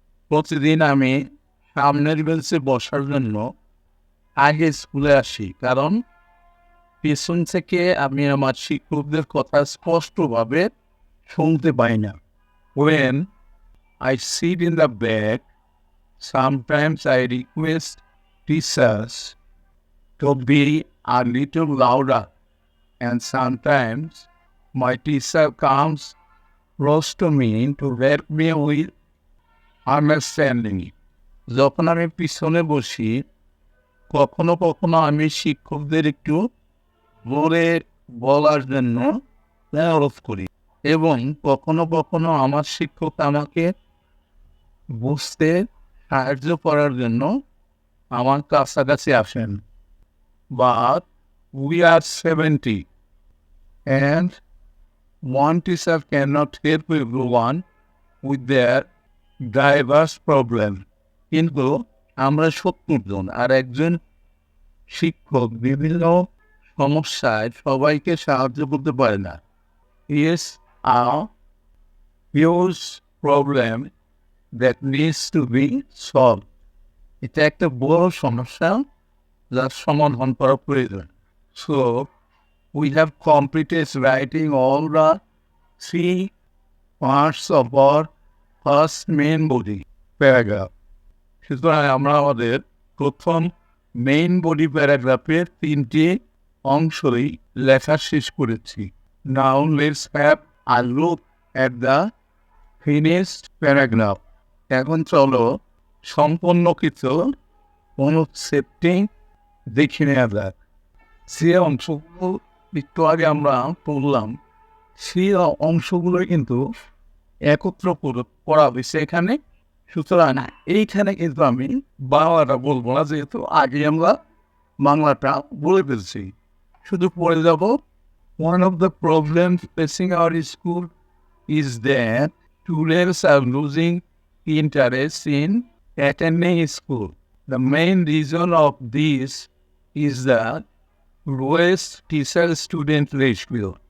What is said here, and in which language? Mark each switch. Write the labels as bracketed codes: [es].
[bn] প্রতিদিন আমি সামনের বেঞ্চে বসার জন্য আগে স্কুলে আসি, কারণ পেছন থেকে আমি আমার শিক্ষকদের কথা স্পষ্টভাবে শুনতে পাই না। [en] When I sit in the back, sometimes I request teachers to be a little louder, and sometimes my teacher comes close to me to help me with understanding. [bn] যখন আমি পিছনে বসি, কখনো কখনো আমি শিক্ষকদের একটু জোরে বলার জন্য অনুরোধ করি এবং কখনো কখনো আমার শিক্ষক আমাকে বুঝতে সাহায্য করার জন্য আমার কাছাকাছি আসেন। [en] But we are 70 and one teacher cannot help everyone with their diverse problem. [bn] কিন্তু আমরা 70 জন আর একজন শিক্ষক বিভিন্ন সমস্যায় সবাইকে সাহায্য করতে পারে না। [en] Yes, a huge problem that needs to be solved. [bn] এটা একটা বড় সমস্যা যার সমাধান করা প্রয়োজন। [en] So we have completed writing all the 3 parts of our first main body paragraph. [bn] সুতরাং আমরা আমাদের প্রথম মেইন বডি প্যারাগ্রাফের 3টি অংশই লেখা শেষ করেছি। [en] Now let's have a look at the finished paragraph. [bn] এখন চলো সম্পূর্ণকৃত অনুচ্ছেদটি দেখে নেওয়া যাক। সে অংশগুলো একটু আগে আমরা পড়লাম, সেই অংশগুলো কিন্তু একত্র করা হয়েছে এখানে। সুতরাং এইখানে কিন্তু আমি বাংলাটা বলবো না, যেহেতু আগে আমরা বাংলাটা বলে ফেলছি, শুধু পড়ে যাব। [en] One of the problems facing our school is that students are losing interest in attending school. The main reason of this is the lowest teacher-student ratio.